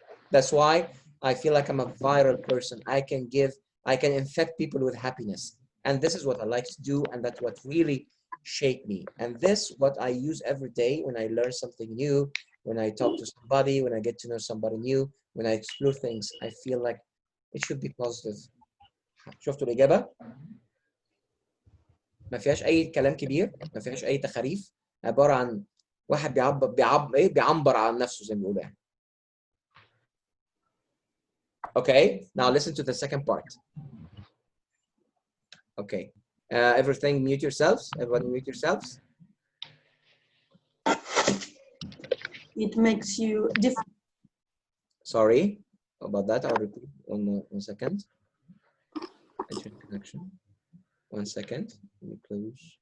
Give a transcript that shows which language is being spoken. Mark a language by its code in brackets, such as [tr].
[en] That's why I feel like I'm a viral person. I can infect people with happiness. And this is what I like to do, and that's what really shaped me. And this what I use every day when I learn something new, when I talk to somebody, when I get to know somebody new, when I explore things, I feel like it should be positive. [ar] شفتوا الإجابة؟ ما فيهاش أي كلام كبير، ما فيهاش أي تخاريف، عبارة عن واحد بيعبر عن نفسه زي ما بيقولوا يعني. [en] Okay, now listen to the second part. Okay, everything mute yourselves. Everyone mute yourselves. It makes you different. Sorry about that. I'll repeat 1 second. Internet connection. 1 second. Let me close.